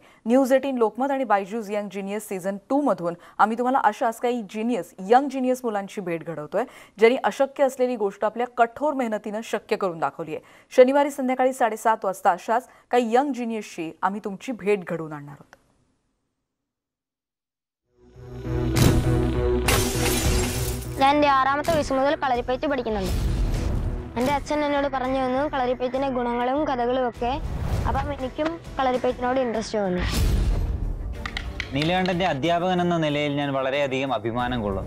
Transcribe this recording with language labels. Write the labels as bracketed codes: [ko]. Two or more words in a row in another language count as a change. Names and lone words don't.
[mr] न्यूज 18 लोकमत आणि बायजूस यंग जिनियस सीझन 2 मधून आम्ही तुम्हाला अशाच काही यंग जिनियस मुलांची भेट घडवतोय ज्यांनी अशक्य असलेली गोष्ट आपल्या कठोर मेहनतीनं शक्य करून दाखवली आहे. शनिवारी संध्याकाळी 7:30 वाजता अशाच काही यंग जिनियसची आम्ही तुमची भेट घडवून आणणार आहोत. [ml] ഞാൻ എൻ്റെ 6ാമത്തെ വയസ്സ് മുതൽ കളരിപ്പയറ്റ് പഠിക്കുന്നുണ്ട്. എൻ്റെ അച്ഛൻ എന്നോട് പറഞ്ഞു തന്നു കളരിപ്പയറ്റിൻ്റെ ഗുണങ്ങളും കഥകളും ഒക്കെ. അപ്പം എനിക്കും കളരിപ്പയറ്റിനോട് ഇൻട്രസ്റ്റ് വന്നു. നീലകണ്ഠൻ്റെ അധ്യാപകൻ എന്ന നിലയിൽ ഞാൻ വളരെയധികം അഭിമാനം കൊള്ളുന്നു.